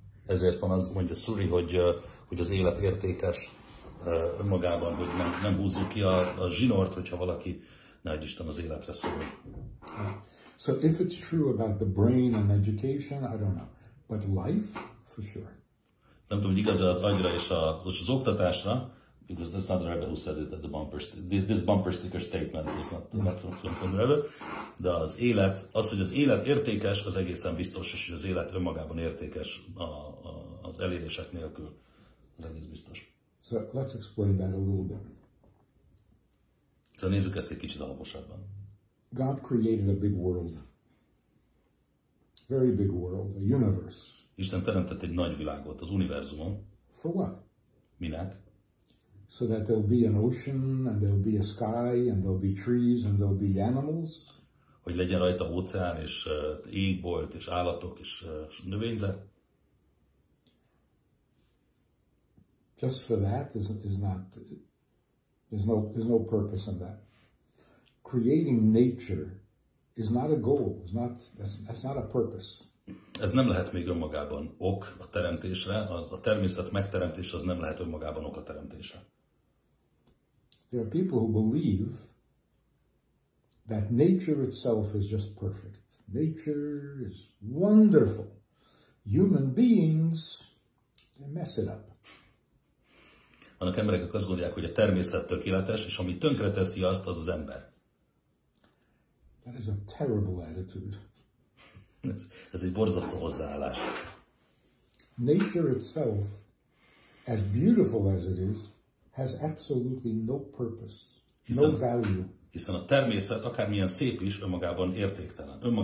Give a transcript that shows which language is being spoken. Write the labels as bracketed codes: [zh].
[hu] Ezért van az, mondja Suri, hogy az élet értékes önmagában, hogy nem húzzuk ki a zsinort, hogyha valaki, ne Isten, az életre szól. [en] So if it's true about the brain and education, I don't know. But life, for sure. [hu] Nem tudom, hogy igaz-e az agyra és az oktatásra, [en] because that's not the Rabbi [hu] who said it at the this bumper sticker statement is not from the Rabbi, de az élet, hogy az élet értékes, az egészen biztos, és hogy az élet önmagában értékes az elérések nélkül, az egész biztos. [en] So let's explain that a little bit. [hu] Szóval nézzük ezt egy kicsit alaposabban. [en] God created a big world. very big world, a universe. [hu] Isten teremtett egy nagy világot, az univerzumon. [en] For what? [hu] Minek? [en] So that there'll be an ocean, and there'll be a sky, and there'll be trees, and there'll be animals. [hu] Hogy legyen rajta óceán, és égbolt, és állatok, és növényzet. [en] Just for that is not, there's no purpose in that. Creating nature is not a goal. That's not a purpose. [hu] Ez nem lehet még önmagában ok a teremtésre, a természet megteremtése az nem lehet önmagában ok a teremtésre. [en] There are people who believe that nature itself is just perfect. Nature is wonderful. Human beings, they mess it up. [hu] Vannak emberek, akik azt gondolják, hogy a természet tökéletes, és ami tönkreteszi azt, az az ember. [en] That is a terrible attitude. [hu] Ez egy borzasztó hozzáállás. [en] Nature itself, as beautiful as it is, has absolutely no purpose, no value. [hu] Hiszen a természet, akármilyen szép is, önmagában értéktelen.